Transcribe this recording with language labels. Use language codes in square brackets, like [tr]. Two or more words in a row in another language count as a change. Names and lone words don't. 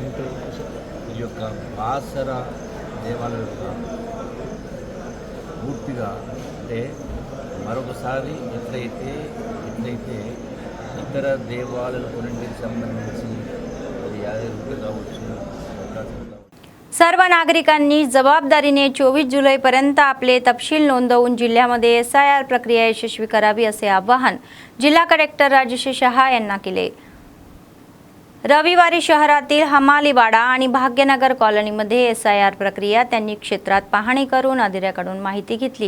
[te] ఈ యొక్క బాసర దేవాలయం యొక్క పూర్తిగా అంటే మరొకసారి ఎట్లయితే ఇతర దేవాలయాల కొన్నింటికి సంబంధించి అది యాదగిరి కావచ్చు, [mr] सर्व नागरिकांनी जबाबदारीने 24 जुलैपर्यंत आपले तपशील नोंदवून जिल्ह्यामध्ये SIR प्रक्रिया यशस्वी करावी असे आवाहन जिल्हा कलेक्टर राजेश शहा यांना केले। रविवारी शहरातील हमालीवाडा आणि भाग्यनगर कॉलनीमध्ये SIR प्रक्रिया त्यांनी क्षेत्रात पाहणी करून अधिकाऱ्यांकडून माहिती घेतली।